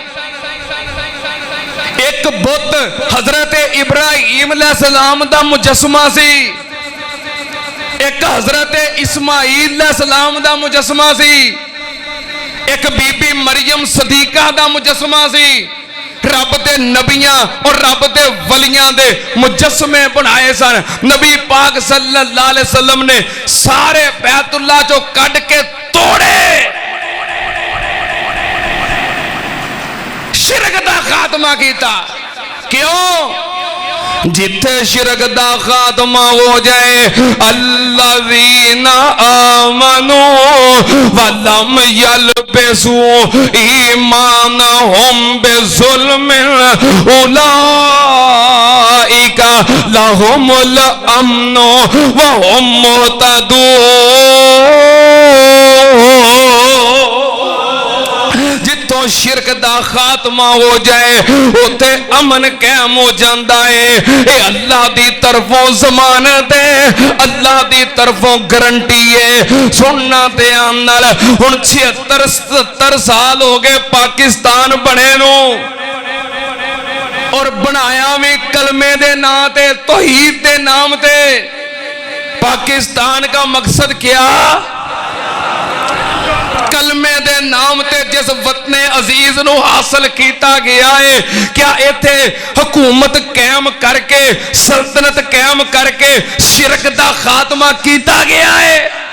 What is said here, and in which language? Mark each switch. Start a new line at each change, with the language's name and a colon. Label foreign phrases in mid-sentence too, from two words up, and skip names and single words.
Punjabi: ایک بت حضرت ابراہیم علیہ السلام دا مجسمہ سی، ایک حضرت اسماعیل علیہ السلام دا مجسمہ سی، ایک بی بی مریم صدیقہ دا مجسمہ سی۔ رب دے نبیاں اور رب دے ولیاں دے مجسمے بنائے سن۔ نبی پاک صلی اللہ علیہ وسلم نے سارے بیت اللہ جو کڈ کے توڑے، شرک دا خاتمہ کیتا۔ کیوں؟ جتھے شرک دا خاتمہ ہو جائے،
Arabic: الذین آمنوا ولم یلبسوا ایمانہم بظلم اولئک لہم الامن وہم مہتدون۔
Punjabi: جتوں شرک دا خاتمہ ہو جائے اوتے امن قائم ہو جاندا ہے۔ اے اللہ دی طرفوں ضمانت ہے، اللہ دی طرفوں گارنٹی ہے۔ سننا تے آنال ہن 76-77 سال ہو گئے پاکستان بنے نو، اور بنایا بھی کلمے دے نام تے، توحید دے نام تے۔
Urdu: پاکستان کا مقصد کیا؟
Punjabi: کلمے دے نام تے جس وطن عزیز نو حاصل کیتا گیا ہے، کیا ایتھے حکومت قائم کر کے، سلطنت قائم کر کے شرک دا خاتمہ کیتا گیا ہے؟